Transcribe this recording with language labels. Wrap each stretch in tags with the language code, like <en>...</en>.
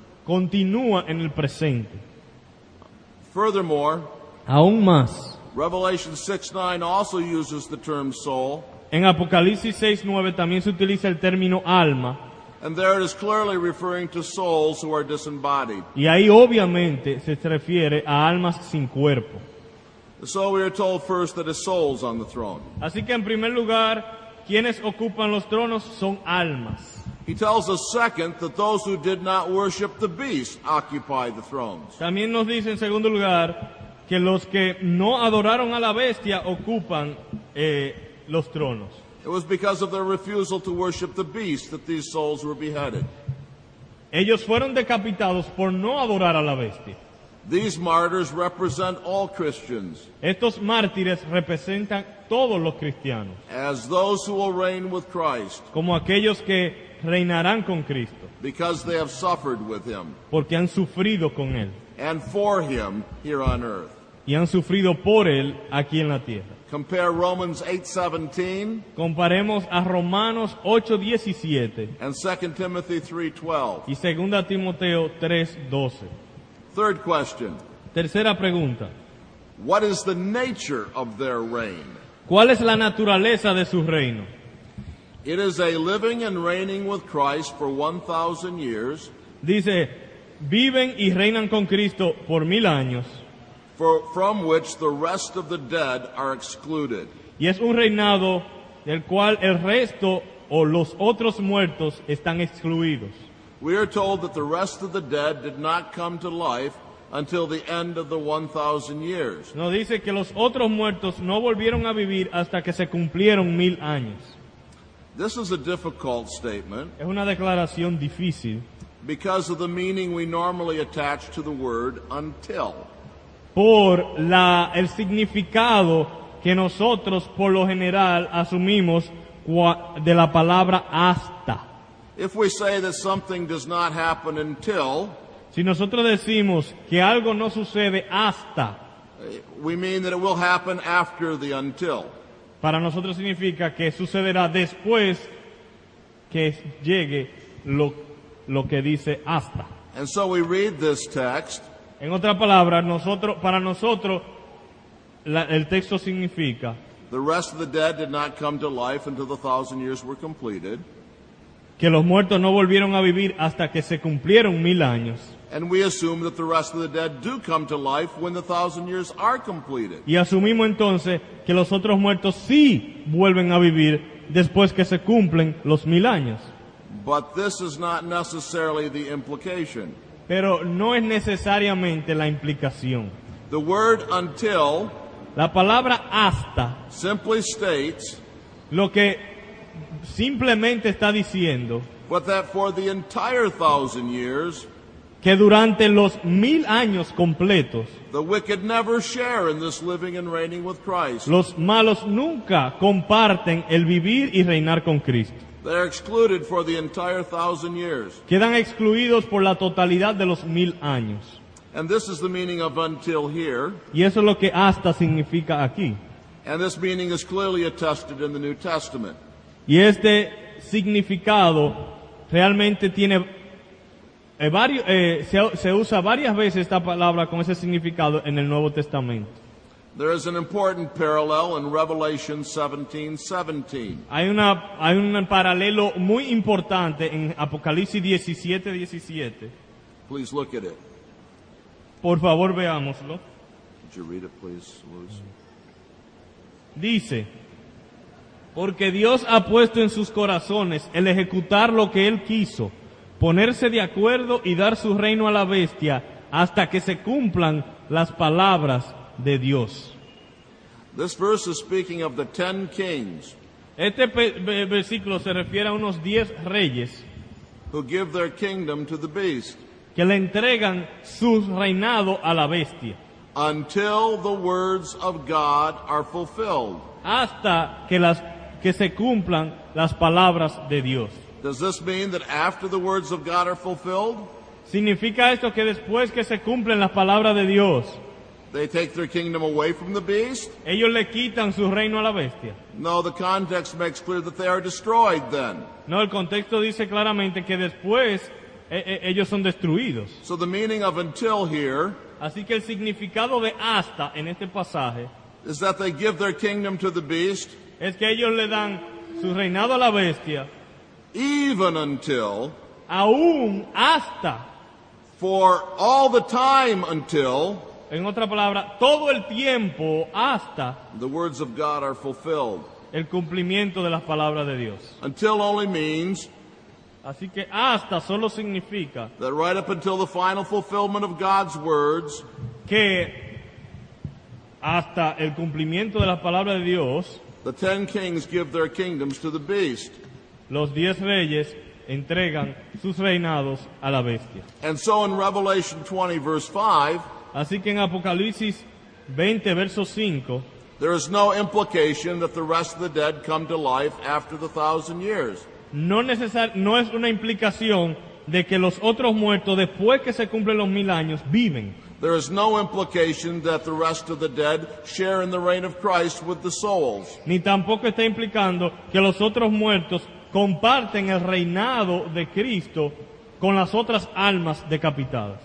<es>continúa en el presente.</es> <en>Furthermore,</en> <es>Aún más,</es> <en>Revelation 6:9 also uses the term soul,</en> <es>en Apocalipsis 6:9 también se utiliza el término alma,</es> <en>and there it is clearly referring to souls who are disembodied.</en> <es>y ahí obviamente se refiere a almas sin cuerpo.</es> <en>So we are told first that it's souls on the throne.</en> <es>Así que en primer lugar, quienes ocupan los tronos son almas.</es> <en>He tells us second that those who did not worship the beast occupy the thrones.</en> <es>También nos dice en segundo lugar que los que no adoraron a la bestia ocupan los tronos.</es> <en>It was because of their refusal to worship the beast that these souls were beheaded.</en> <es>Ellos fueron decapitados por no adorar a la bestia.</es> <en>These martyrs represent all Christians</en> <es>Estos mártires representan todos los cristianos,</es> <en>as those who will reign with Christ</en> <es>como aquellos que reinarán con Cristo,</es> <en>because they have suffered with him</en> <es>porque han sufrido con Él</es> <en>and for him here on earth.</en> <es>y han sufrido por Él aquí en la tierra.</es> <en>Compare Romans 8:17</en> <es>Comparemos a Romanos 8:17</es> <en>and 2 Timothy 3:12.</en> <es>y 2 Timoteo 3:12.</es> <en>Third question,</en> <es>Tercera pregunta.</es> <en>what is the nature of their reign?</en> <es>¿Cuál es la naturaleza de su reino?</es> <en>It is a living and reigning with Christ for 1,000 years,</en> <es>Dice, viven y reinan con Cristo por 1000 años,</es> <en>from which the rest of the dead are excluded.</en> <es>y es un reinado del cual el resto o los otros muertos están excluidos.</es> <en>We are told that the rest of the dead did not come to life until the end of the 1,000 years.</en> <es>Nos dice que los otros muertos no volvieron a vivir hasta que se cumplieron 1000 años.</es> <en>This is a difficult statement</en> <es>Es una declaración difícil</es> <en>because of the meaning we normally attach to the word until.</en> <es>por el significado que nosotros por lo general asumimos de la palabra hasta.</es> <en>If we say that something does not happen until,</en> <es>Si nosotros decimos que algo no sucede hasta,</es> <en>we mean that it will happen after the until.</en> <es>para nosotros significa que sucederá después que llegue lo que dice hasta.</es> <en>And so we read this text,</en> <es>En otras palabras, para nosotros el texto significa</es> <en>the rest of the dead did not come to life until the 1,000 years were completed.</en> <es>que los muertos no volvieron a vivir hasta que se cumplieron 1000 años.</es> <en>And we assume that the rest of the dead do come to life when the 1,000 years are completed.</en> <es>Y asumimos entonces que los otros muertos sí vuelven a vivir después que se cumplen los 1000 años.</es> <en>But this is not necessarily the implication.</en> <es>Pero no es necesariamente la implicación.</es> <en>The word until</en> <es>La palabra hasta</es> <en>simply states,</en> <es>lo que simplemente está diciendo</es> <en>but that for the entire 1,000 years,</en> <es>que durante los 1000 años completos</es> <en>the wicked never share in this living and reigning with Christ.</en> <es>los malos nunca comparten el vivir y reinar con Cristo.</es> <en>They are excluded for the entire 1,000 years.</en> <es>Quedan excluidos por la totalidad de los 1000 años.</es> <en>And this is the meaning of until here.</en> <es>Y eso es lo que hasta significa aquí.</es> <en>And this meaning is clearly attested in the New Testament.</en> <es>Y este significado realmente tiene se usa varias veces esta palabra con ese significado en el Nuevo Testamento.</es> <en>There is an important parallel in Revelation 17:17.</en> <es>Hay un paralelo muy importante en Apocalipsis 17:17.</es> <en>Please look at it.</en> <es>Por favor, veámoslo.</es> <en>Would you read it, please, Luz?</en> <es>Dice, porque Dios ha puesto en sus corazones el ejecutar lo que Él quiso, ponerse de acuerdo y dar su reino a la bestia hasta que se cumplan las palabras de Dios.</es> <en>This verse is speaking of the 10 kings</en> <es>Este versículo se refiere a unos 10 reyes</es> <en>who give their kingdom to the beast</en> <es>que le entregan su reinado a la bestia</es> <en>until the words of God are fulfilled.</en> <es>hasta que se cumplan las palabras de Dios.</es> <en>Does this mean that after the words of God are fulfilled,</en> <es>¿Significa esto que después que se cumplen las palabras de Dios,</es> <en>they take their kingdom away from the beast?</en> <es>ellos le quitan su reino a la bestia?</es> <en>No, the context makes clear that they are destroyed then.</en> <es>No, el contexto dice claramente que después ellos son destruidos.</es> <en>So the meaning of until here</en> <es>Así que el significado de hasta en este pasaje</es> <en>is that they give their kingdom to the beast</en> <es>es que ellos le dan su reinado a la bestia,</es> <en>even until,</en> <es>aún hasta,</es> <en>for all the time until,</en> <es>en otra palabra, todo el tiempo hasta</es> <en>the words of God are fulfilled.</en> <es>el cumplimiento de las palabras de Dios.</es> <en>Until only means</en> <es>Así que hasta solo significa</es> <en>that right up until the final fulfillment of God's words,</en> <es>que hasta el cumplimiento de las palabras de Dios,</es> <en>the 10 kings give their kingdoms to the beast.</en> <es>los 10 reyes entregan sus reinados a la bestia.</es> <en>And so in Revelation 20 verse 5,</en> <es>Así que en Apocalipsis 20, verso 5,</es> <en>there is no implication that the rest of the dead come to life after the 1,000 years.</en> <es>no es una implicación de que los otros muertos, después que se cumplen los 1000 años, viven.</es> <en>There is no implication that the rest of the dead share in the reign of Christ with the souls.</en> <es>Ni tampoco está implicando que los otros muertos comparten el reinado de Cristo con las otras almas decapitadas.</es>